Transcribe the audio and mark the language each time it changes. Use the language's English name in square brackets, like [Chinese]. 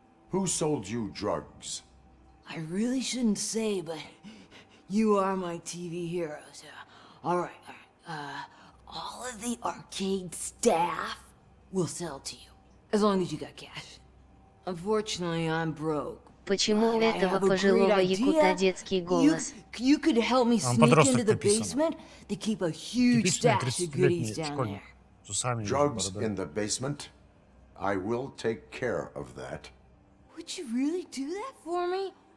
[English] Who sold you drugs? I really shouldn't say, but you are my TV heroes. All right. All of the arcade staff will sell to you, as long as you got cash. Unfortunately, I'm broke. [Russian] Почему у этого пожилого якута детский голос? [English] You could help me sneak into the basement. They keep a huge stash of goodies down there. Drugs in the basement? I will take care of that. Would you really do that for me?